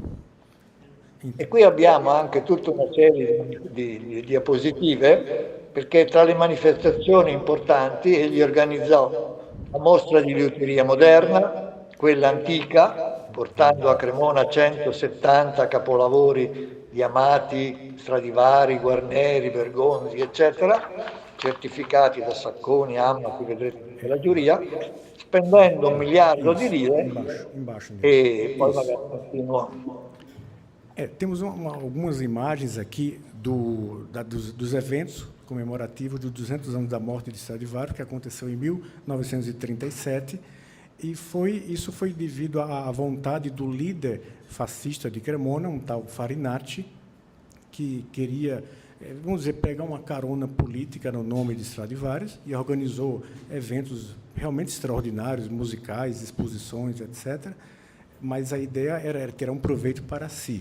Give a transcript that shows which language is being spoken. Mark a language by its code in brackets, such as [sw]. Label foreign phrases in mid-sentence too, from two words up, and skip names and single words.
[it] E qui abbiamo anche tutta una serie di diapositive, perché tra le manifestazioni importanti egli organizzò la mostra di liuteria moderna, quella antica, portando a Cremona 170 capolavori di Amati, Stradivari, Guarneri, Bergonzi, eccetera, certificati da Sacconi, Amma, qui vedrete la giuria, spendendo 1 miliardo di lire [pt] Embaixo mesmo. [it] e poi magari continuo. [pt] Temos algumas imagens aqui dos eventos comemorativos dos 200 anos da morte de Stradivari, que aconteceu em 1937, e isso foi devido à vontade do líder fascista de Cremona, um tal Farinacci, que queria, vamos dizer, pegar uma carona política no nome de Stradivari e organizou eventos realmente extraordinários, musicais, exposições, etc., mas a ideia era tirar um proveito para si.